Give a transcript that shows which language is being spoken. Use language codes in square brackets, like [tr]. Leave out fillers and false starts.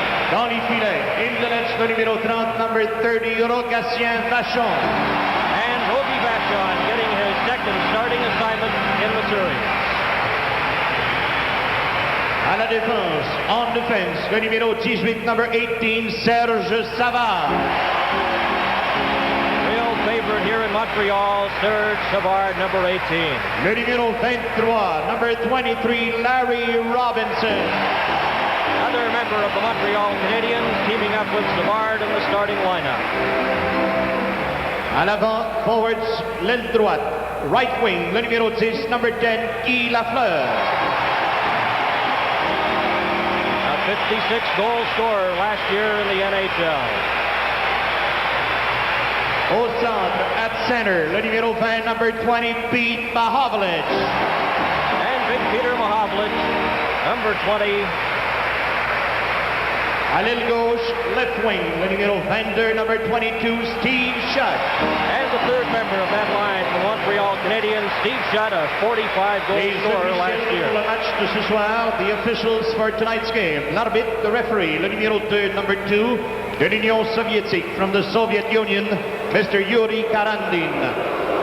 [fr] Dans les filets, [en] in the net, [fr] le numéro 30, [en] number 30, [fr] Rogatien Vachon. [en] And Rogie Vachon getting his second starting assignment in the series. [fr] À la défense, en défense, le numéro 18, [en] number 18, [fr] Serge Savard. [en] Favorite here in Montreal, Serge Savard, number 18. [fr] Le numéro 23, [en] number 23, [fr] Larry Robinson. [en] Another member of the Montreal Canadiens teaming up with Savard in the starting lineup. [fr] À l'avant, [en] forwards, [fr] l'aile droite, [en] right wing, [fr] le numéro 10, [en] number 10, [fr] Guy Lafleur. [en] A 56-goal scorer last year in the NHL. [fr] Au centre, [en] at center, [fr] le numéro 20, [en] number 20, [fr] Pete Mahovlich. [en] And big Peter Mahovlich, number 20. [fr] À l'aile gauche, [en] left wing, [fr] le numéro 22, [en] number 22, [fr] Steve Shutt. [en] And the third member of that line from Montreal Canadiens, Steve Shutt, a 45-goal scorer last year. [fr] Le match de ce soir, [en] the officials for tonight's game. [fr] L'arbitre, [en] the referee, [fr] le numéro 2, [en] number 2, [fr] de l'Union soviétique, [en] from the Soviet Union, Mr. [fr] Yuri Karandin.